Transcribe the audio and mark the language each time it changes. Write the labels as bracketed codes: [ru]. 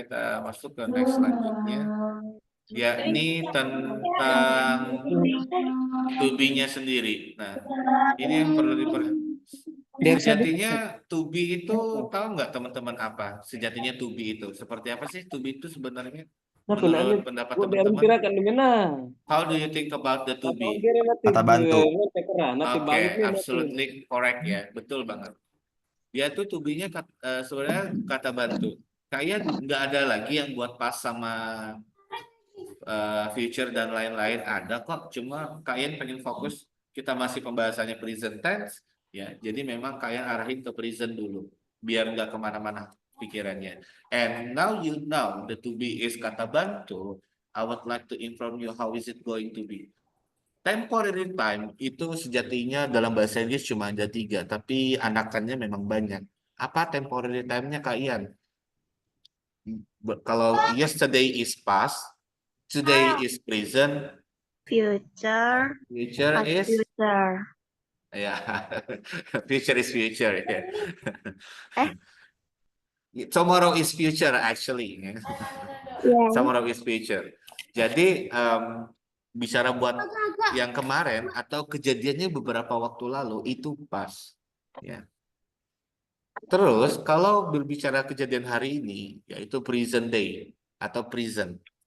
[id] Kita masuk ke next selanjutnya, yakni tentang to be-nya sendiri. Nah, ini yang perlu diperhatikan. Sejatinya to be itu tahu nggak teman-teman apa? Sejatinya to be itu seperti apa sih? To be itu sebenarnya menurut pendapat teman-teman? [en] How do you think about the to be? [id] Kata bantu. Oke, [en] absolutely correct [id] ya, betul banget. Dia tuh to be-nya sebenarnya kata bantu. Kayak nggak ada lagi yang buat pas sama future dan lain-lain, ada kok. Cuma kalian pengen fokus, kita masih pembahasannya present tense ya. Jadi memang kalian arahin ke present dulu, biar nggak kemana-mana pikirannya. [en] And now you know the to be is [id] kata bantu. [en] I would like to inform you how is it going to be. [id] Temporary time itu sejatinya dalam bahasa Inggris cuma ada 3, tapi anakannya memang banyak. Apa temporary time-nya Kak Ian? Kalau [en] yesterday is past, today is present, Future. future Past is future. ya, future is future. Ya. Tomorrow is future actually. Yeah. Tomorrow is future. [id] Jadi bicara buat yang kemarin atau kejadiannya beberapa waktu lalu itu pas. Ya. Terus kalau berbicara kejadian hari ini yaitu [en] present day [id] atau present.